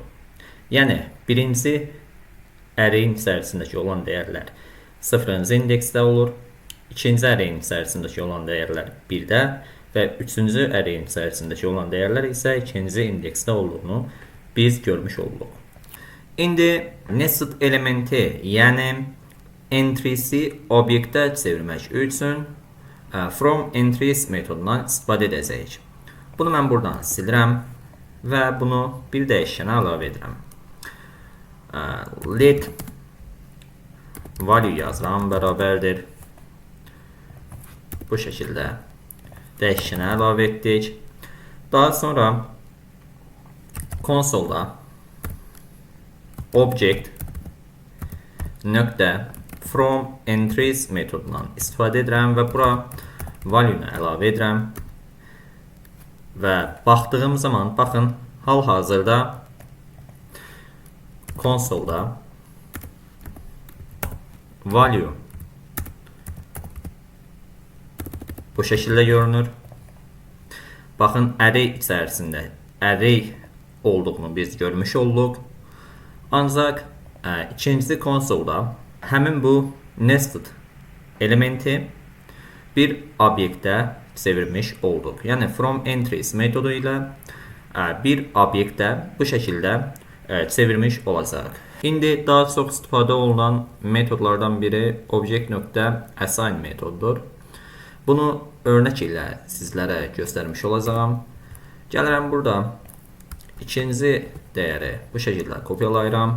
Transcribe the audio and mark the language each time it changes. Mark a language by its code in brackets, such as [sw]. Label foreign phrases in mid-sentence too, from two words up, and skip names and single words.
[az] Yəni birinci array'in içərisindəki olan dəyərlər 0-cı indeksdə olur, ikinci array'in içərisindəki olan dəyərlər 1-də və üçüncü array'in içərisindəki olan dəyərlər isə ikinci indeksdə olduğunu biz görmüş olduq. İndi nested elementi, yəni entry'si obyektə çevirmək üçün [en] from entries [az] metodundan istifadə edəcəyik. Bunu mən buradan silirəm və bunu bir dəyişənə əlavə edirəm. [en] Let value [az] yazıram bərabərdir. Bu şəkildə dəyişənə əlavə etdik. Daha sonra konsolda object nöqtə [en] from entries [az] metodundan istifadə edirəm və bura value-nu əlavə edirəm. Və baxdığım zaman, baxın, hal-hazırda konsolda value bu şəkildə görünür. Baxın, array içərisində array olduğunu biz görmüş olduq. Ancaq ikinci konsolda həmin bu nested elementi bir obyektə çevirmiş olduq. Yəni [en] from entries [az] metodu ilə bir obyektə bu şəkildə çevirmiş olacaq. İndi daha çox istifadə olunan metodlardan biri object.assign metodudur. Bunu örnək ilə sizlərə göstərmiş olacağam. Gəlirəm burada ikinci dəyəri bu şəkildə kopyalayıram.